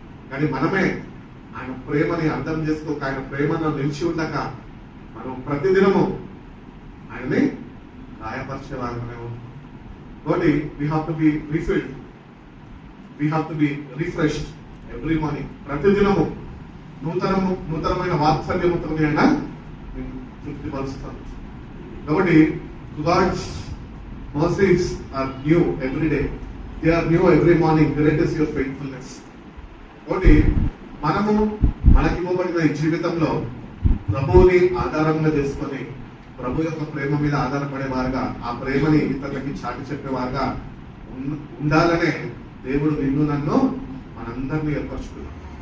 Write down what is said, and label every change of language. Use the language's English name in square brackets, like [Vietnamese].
[Telugu] కానీ మనమే ఆయన ప్రేమని అర్థం చేసుకోక, ఆయన ప్రేమను నిలిచి ఉండక మనం ప్రతిదినము ఆయనని గాయపరిచేవారమే. [English] కాబట్టి we have to be refilled, we have to be refreshed every morning. [Telugu] ప్రతిదినము నూతనమైన వాత్సల్యముతో ఆయన తృప్తిపరుస్తాను. [English] కాబట్టి God's mercies are new every day. They are new every morning. Great is your faithfulness. [Telugu] కాబట్టి మనము మనకి ఇవ్వబడిన ఈ జీవితంలో ప్రభువుని ఆధారంగా చేసుకొని ప్రభు యొక్క ప్రేమ మీద ఆధారపడేవారుగా, ఆ ప్రేమని ఇతరులకి చాటి చెప్పేవారుగా ఉండాలనే దేవుడు నిన్ను నన్ను మనందరినీ ఏర్పరచుకున్నాడు.